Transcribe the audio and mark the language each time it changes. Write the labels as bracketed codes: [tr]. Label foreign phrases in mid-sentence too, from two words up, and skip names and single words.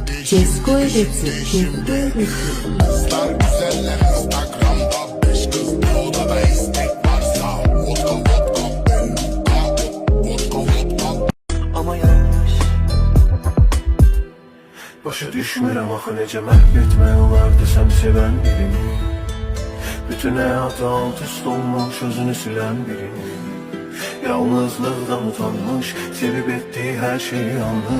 [tr] Cesko Edesi, Cesko Edesi. Kızlar güzeller Instagram'da, 5 kız bir odada istek varsa vodka vodka vodka vodka. Ama yanlış. [az] Başa düşmürəm axı necə məhv etmək olardı sən sevən birini. Bütün həyatı alt üst olmuş özünü silən birini. Yalnızlıqdan utanmış, sevib etdiği [tr] her şey yanlış.